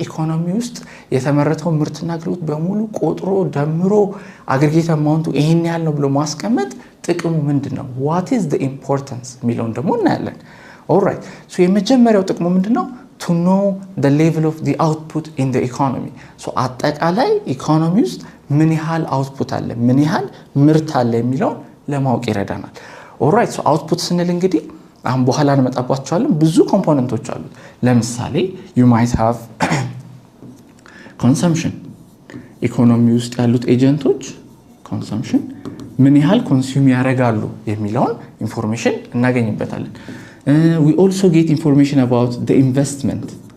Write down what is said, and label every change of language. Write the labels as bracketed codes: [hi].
[am] ኢኮኖሚ ውስጥ የተመረተው ምርትና አገልግሎት በሙሉ ቆጥሮ ደምሮ አግሪጌት አማውንቱ ይሄን ያህል ነው ብሎ ማስቀመጥ ጥቅሙ ምንድነው? [en] what is the importance [am] የሚለውን ደግሞ እናያለን። [en] alright so [am] የመጀመሪያው ጥቅሙ ምንድነው? [en] to know the level of the output in the economy. [am] so አጠቃላይ ኢኮኖሚ ውስጥ ምን ያህል አውትፑት አለ፣ ምን ያህል ምርት አለ የሚለውን ለማወቅ ይረዳናል። alright so output ስንል እንግዲህ አሁን በኋላ እንመጣባቸዋለን ብዙ ኮምፖነንቶች አሉ። ለምሳሌ [en] you might have consumption [am] ኢኮኖሚ ውስጥ ያሉት ኤጀንቶች consumption ምን ያህል ኮንሱም ያደርጋሉ የሚለውን ኢንፎርሜሽን እናገኝበታለን። [en] we also get information about the investment.